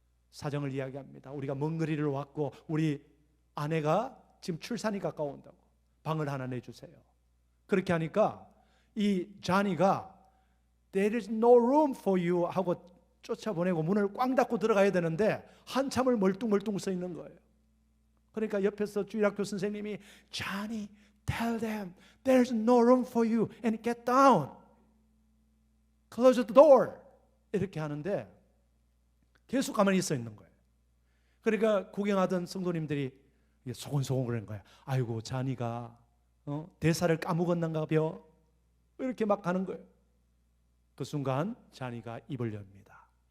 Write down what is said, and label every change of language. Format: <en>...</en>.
<ko>사정을 이야기합니다. 우리가 먼 거리를 왔고 우리 아내가 지금 출산이 가까운다고 방을 하나 내주세요. 그렇게 하니까 이 잔이가</ko> <en>There is no room for you</en> <ko>하고 쫓아보내고 문을 꽝 닫고 들어가야 되는데 한참을 멀뚱멀뚱 서 있는 거예요. 그러니까 옆에서 주일학교 선생님이</ko> <en>Johnny, tell them there's no room for you and get down. Close the door.</en> <ko>이렇게 하는데 계속 가만히 서 있는 거예요. 그러니까 구경하던 성도님들이 소곤소곤 그러는 거예요. 아이고 자니가 대사를 까먹었는가 벼. 이렇게 막 가는 거예요. 그 순간 자니가 입을 엽니다.</ko>